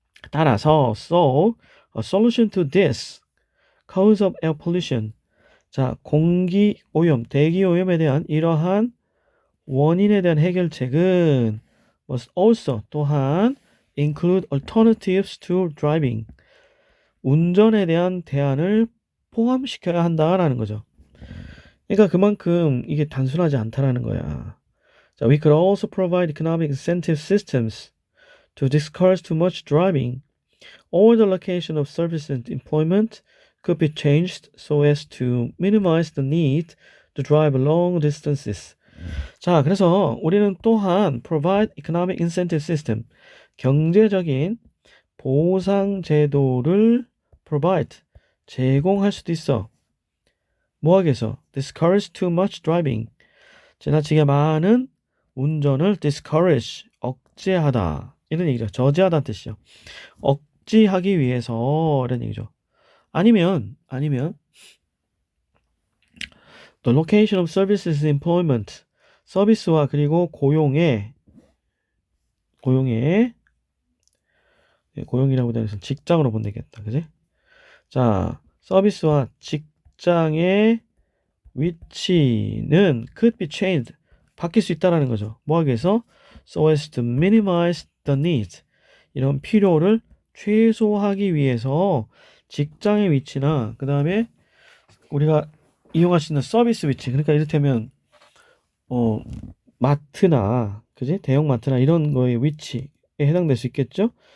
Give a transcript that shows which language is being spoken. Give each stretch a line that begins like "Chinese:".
Korean: 따라서
English: so a solution to this cause of air pollution
Korean: 자 공기 오염 대기 오염에 대한 이러한 원인에 대한 해결책은
English: must also
Korean: 또한
English: include alternatives to driving
Korean: 운전에 대한 대안을 포함시켜야 한다라는 거죠. 그러니까 그만큼 이게 단순하지 않다라는 거야.
English: 자, we could also provide economic incentive systems to discourage too much driving or the location of service and employment could be changed so as to minimize the need to drive long distances.
Korean: 자, 그래서 우리는 또한
English: provide economic incentive system,
Korean: 경제적인 보상 제도를 provide, 제공할 수도 있어. 뭐 하기 위해서?
English: discourage too much driving,
Korean: 지나치게 많은 운전을
English: discourage,
Korean: 억제하다. 이런 얘기죠. 저지하다는 뜻이죠. 억지하기 위해서 이런 얘기죠. 아니면
English: the location of services and employment
Korean: 서비스와 그리고 고용이라고 되어서 직장으로 보면 되겠다. 그지? 자, 서비스와 직장의 위치는
English: could be changed.
Korean: 바뀔 수 있다라는 거죠. 뭐 하기 위해서?
English: So as to minimize the need.
Korean: 이런 필요를 최소화하기 위해서 직장의 위치나 그 다음에 우리가 이용할 수 있는 서비스 위치 그러니까 이를테면 마트나 그지 대형 마트나 이런 거의 위치에 해당될 수 있겠죠.